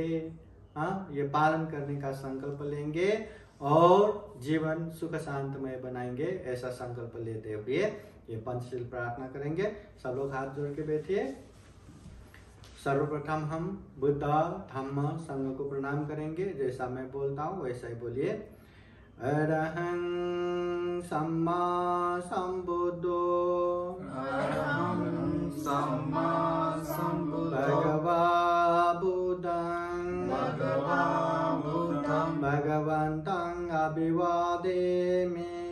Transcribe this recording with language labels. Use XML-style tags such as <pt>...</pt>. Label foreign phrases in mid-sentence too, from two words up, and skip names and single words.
<hi>हाँ, ये पालन करने का संकल्प लेंगे और जीवन सुख शांतमय बनाएंगे, ऐसा संकल्प लेते हुए ये पंचशील प्रार्थना करेंगे। सब लोग हाथ जोड़ के बैठिए। सर्वप्रथम हम बुद्ध धम्म संघ को प्रणाम करेंगे। जैसा मैं बोलता हूँ वैसा ही बोलिए।</hi> <pi>अरहं सम्मा संबुद्धो अरहं सम्मा संबुद्धो भगवा बुद्धं भगवन्तं अभिवादेमि</pi>